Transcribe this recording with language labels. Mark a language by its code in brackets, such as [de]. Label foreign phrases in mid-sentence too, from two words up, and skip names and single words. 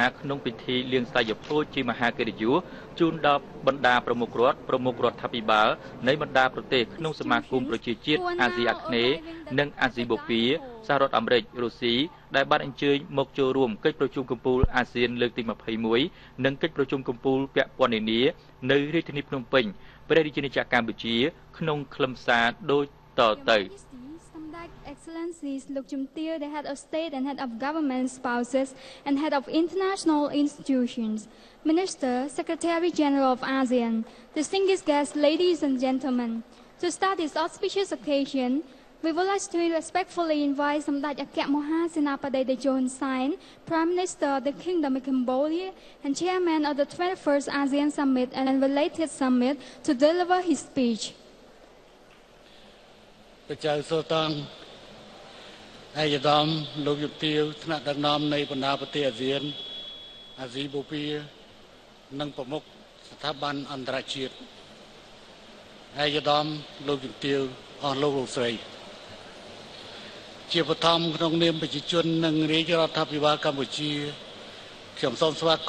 [km] ក្នុងពិធីលៀងសាយភោជជាមហាកិត្តិយសជូនដល់បណ្ដាប្រមុខរដ្ឋាភិបាលនៃបណ្ដាប្រទេសក្នុងសមាគមប្រជាជាតិអាស៊ីអាគ្នេយ៍និងអាស៊ីបូព៌ាសហរដ្ឋអាមេរិករុស្ស៊ីដែលបានអញ្ជើញមកចូលរួមកិច្ចប្រជុំកំពូលអាស៊ានលើកទី21និងកិច្ចប្រជុំកំពូលពាក់ព័ន្ធនានានៅរាជធានីភ្នំពេញព្រះរាជាណាចក្រកម្ពុជាក្នុងខ្លឹមសារដូចតទៅ [en] Select Excellencies Luk Chumtil, the head of state and head of government spouses and head of international institutions, Minister, Secretary General of ASEAN, distinguished guests, ladies and gentlemen. To start this auspicious occasion, we would like to respectfully invite Samdech Akek Moha Senapati Techo Sein, Prime Minister of the Kingdom of Cambodia and Chairman of the 21st ASEAN Summit and related summit to deliver his speech. [km] ព្រះចៅសូតង់ឯកឧត្តមលោកយុទាវថ្នាក់ដឹកនាំនៃបណ្ដាប្រទេសអាស៊ានអាស៊ីបូព៌ានិងប្រមុខស្ថាប័នអន្តរជាតិឯកឧត្តមលោកយុទាវអស់លោកលោកស្រីជាបឋមក្នុងនាមប្រជាជននិងរាជរដ្ឋាភិបាលកម្ពុជាខ្ញុំសូមស្វាគ